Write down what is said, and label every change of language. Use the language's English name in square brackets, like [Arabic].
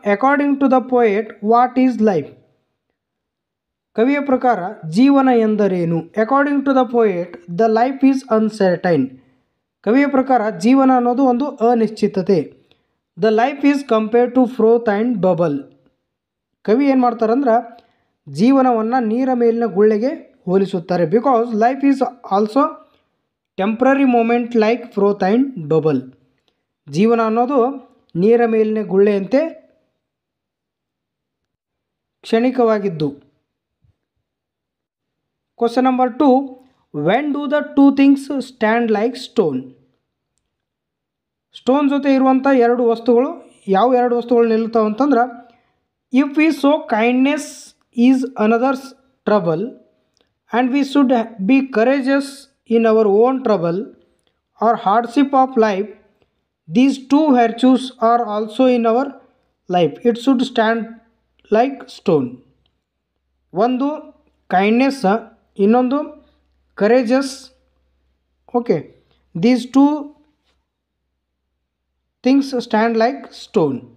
[English] According to the poet, what is life? [Kannada] ಕವಿಯ ಪ್ರಕಾರ ಜೀವನ ಎಂದರೇನು? [English] According to the poet, the life is uncertain. [Kannada] ಕವಿಯ ಪ್ರಕಾರ ಜೀವನ ಅನ್ನೋದು ಒಂದು ಅನಿಶ್ಚಿತತೆ. [English] The life is compared to froth and bubble. [Kannada] ಕವಿ ಏನು ಮಾಡ್ತಾರಂದ್ರೆ ಜೀವನವನ್ನು ನೀರ ಮೇಲಿನ ಗುಳ್ಳೆಗೆ ಹೋಲಿಸುತ್ತಾರೆ. [English] Because life is also temporary moment like froth and bubble. [Kannada] ಜೀವನ ಅನ್ನೋದು ನೀರ ಮೇಲಿನ ಗುಳ್ಳೆಯಂತೆ ಕ್ಷಣಿಕವಾಗಿದ್ದು. [English] Question number 2. When do the two things stand like stone. [Kannada] Stone ಜೊತೆ ಇರುವಂಥ ಎರಡು ವಸ್ತುಗಳು ಯಾವ ಎರಡು ವಸ್ತುಗಳು ನಿಲ್ಲುತ್ತಾವೆ ಅಂತಂದ್ರೆ [English] If we show kindness is another's trouble and we should be courageous in our own trouble or hardship of life. These two virtues are also in our life. It should stand like stone. [Kannada] ಒಂದು kindness, ಇನ್ನೊಂದು courageous. [English] Okay, these two things stand like stone.